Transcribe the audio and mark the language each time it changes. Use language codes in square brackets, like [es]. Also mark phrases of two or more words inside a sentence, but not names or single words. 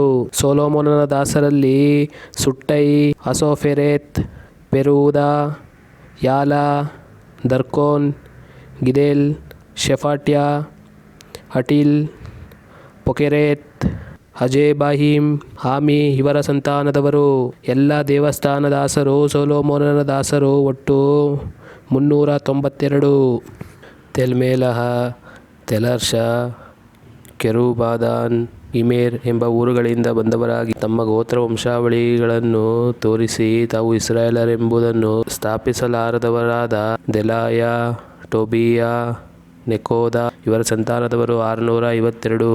[kn] ಸೊಲೊಮೋನನ ದಾಸರಲ್ಲಿ ಸುಟ್ಟೈ, ಅಸೋಫೆರೆತ್, ಪೆರೂದ, ಯಾಲ, ದರ್ಕೋನ್, ಗಿದೇಲ್, ಶೆಫಾಟ್ಯ, ಹಟೀಲ್, ಪೊಕೆರೆತ್, ಹಜೇಬಾಹಿಮ್, ಆಮಿ ಇವರ ಸಂತಾನದವರು. ಎಲ್ಲ ದೇವಸ್ಥಾನದಾಸರು ಸೊಲೊಮೋನನ ದಾಸರು ಒಟ್ಟು 392. ತೆಲ್ಮೇಲಹ, ತೆಲರ್ಷ, ಕೆರೂಬಾದಾನ್, ಇಮೇರ್ ಎಂಬ ಊರುಗಳಿಂದ ಬಂದವರಾಗಿ ತಮ್ಮ ಗೋತ್ರ ವಂಶಾವಳಿಗಳನ್ನು ತೋರಿಸಿ ತಾವು ಇಸ್ರಾಯೇಲರೆಂಬುದನ್ನು ಸ್ಥಾಪಿಸಲಾರದವರಾದ ದೆಲಾಯ, ಟೋಬೀಯ, ನೆಕೋದ ಇವರ ಸಂತಾನದವರು 652.